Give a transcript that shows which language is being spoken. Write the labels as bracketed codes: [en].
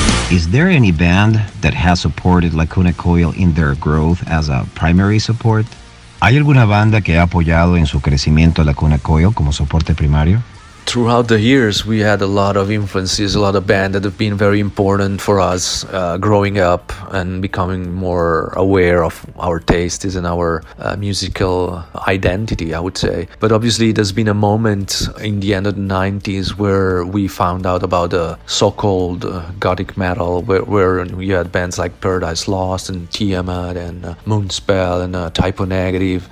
[en] Is there any band that has supported Lacuna Coil in their growth as a primary support? [es] ¿Hay alguna banda que ha apoyado en su crecimiento Lacuna Coil como soporte primario? [en] Throughout the years, we had a lot of influences, a lot of bands that have been very important for us growing up and becoming more aware of our tastes and our musical identity, I would say. But obviously, there's been a moment in the end of the 90s where we found out about the so-called gothic metal, where you had bands like Paradise Lost and Tiamat and Moonspell and Typo Negative.